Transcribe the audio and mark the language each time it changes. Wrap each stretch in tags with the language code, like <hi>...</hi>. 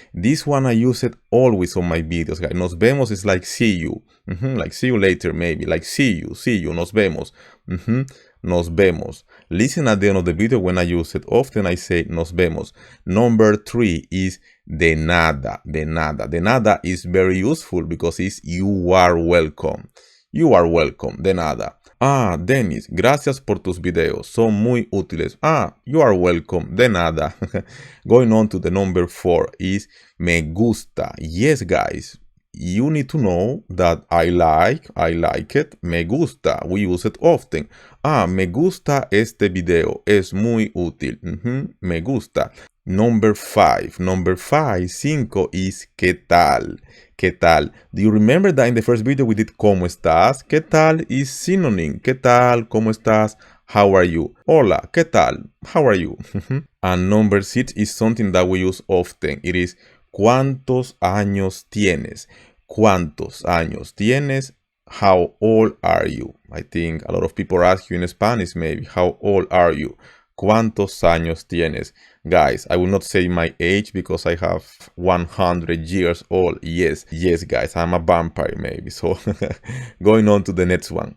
<en>This one I use it always on my videos, guys.</en> <es>Nos vemos</es> <en>is like see you, like see you later, maybe like see you,</en> <es>nos vemos, nos vemos.</es> <en>Listen at the end of the video when I use it. Often I say</en> <es>nos vemos.</es> <en>Number 3 is</en> <es>de nada, de nada. De nada</es> <en>is very useful because it's you are welcome. You are welcome,</en> <es>de nada. Ah, Dennis, gracias por tus videos, son muy útiles.</es> <en>Ah, you are welcome,</en> <es>de nada.</es> <en>Going on to the number 4 is me gusta. Yes, guys, you need to know that I like it,</en> <es>me gusta.</es> <en>We use it often.</en> <es>Ah, me gusta este video, es muy útil. Me gusta.</es> <en>Number 5, 5 is</en> <es>¿qué tal? ¿Qué tal?</es> <en>Do you remember that in the first video we did</en> <es>¿cómo estás? ¿Qué tal</es> <en>is synonym?</en> <es>¿Qué tal? ¿Cómo estás?</es> <en>How are you?</en> <es>Hola, ¿qué tal?</es> <en>How are you? And number 6 is something that we use often. It is</en> <es>¿cuántos años tienes? ¿Cuántos años tienes?</es> <en>How old are you? I think a lot of people ask you in Spanish maybe, how old are you?</en> <es>¿Cuántos años tienes?</es> <en>Guys, I will not say my age because I have 100 years old. Yes, guys, I'm a vampire maybe. So, going on to the next one.</en>